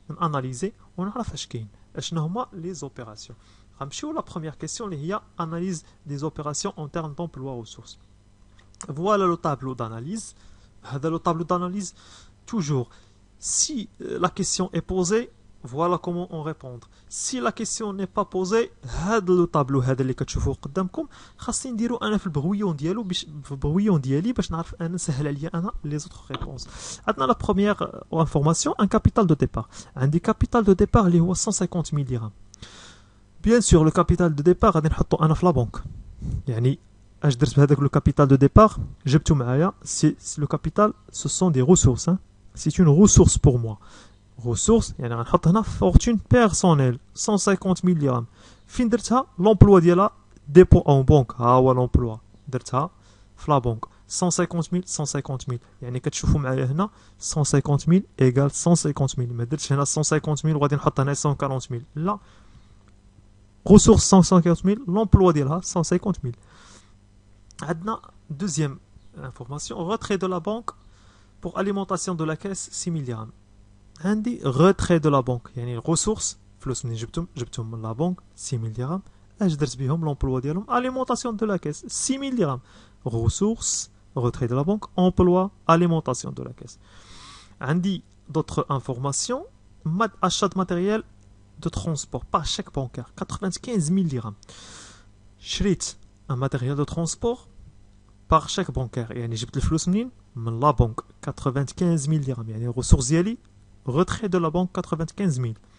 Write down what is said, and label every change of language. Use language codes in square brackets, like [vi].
[fr] Analyser, on a les opérations. La première question, il y a analyse des opérations en termes d'emploi-ressources. Voilà le tableau d'analyse. Le tableau d'analyse, toujours, si la question est posée, voilà comment on répondre. Si la question n'est pas posée, [ar] هذا [fr] le tableau [ar] هذا اللي كتشوفوه قدامكم خاصني نديرو انا في البرويون ديالو في البرويون ديالي باش نعرف انا نسهل عليا انا [fr] les autres réponses. عندنا la première information, un capital de départ. عندي capital de départ [ar] اللي هو [fr] 150 000 dirhams. Bien sûr le capital de départ [ar] غادي نحطو انا في لا بنك. يعني اش درت بهذاك [fr] le capital de départ [ar] جبتو معايا. [fr] Le capital ce sont des ressources, hein. C'est une ressource pour moi. Ressources, [ar] يعني غنحط هنا [fr] fortune personnelle 150 000 dirhams. [ar] فين درتها؟ l'emploi ديالها [fr] dépôt en banque. [ar] ها هو l'emploi درتها في لا بنك 150 000 يعني كتشوفوا معايا هنا 150 000 égale 150 000. ما درتش هنا 150 000 وغادي نحط هنا 140 000. [fr] لا, ressources 150 000, l'emploi ديالها 150 000. عندنا deuxième information, retrait de la banque pour alimentation de la caisse 6 000 dirhams. [ar] عندي [fr] retrait de la banque, [ar] يعني ressources فلوس منين جبتهم من لا بنك 6 000 درهم. اش درت بهم؟ l'emploi ديالهم [fr] alimentation de la caisse [ar] 6 000 درهم. ressources [fr] retrait de la banque, emploi, alimentation de la caisse. عندي d'autres informations, achat de matériel de transport par chèque bancaire 95 000 dirhams. شريت un matériel de transport par chèque bancaire, [ar] يعني جبت الفلوس منين؟ من لا بنك [fr] 95 000 dirhams, يعني ressources [ar] ديالي [fr] retrait de la banque 95 000.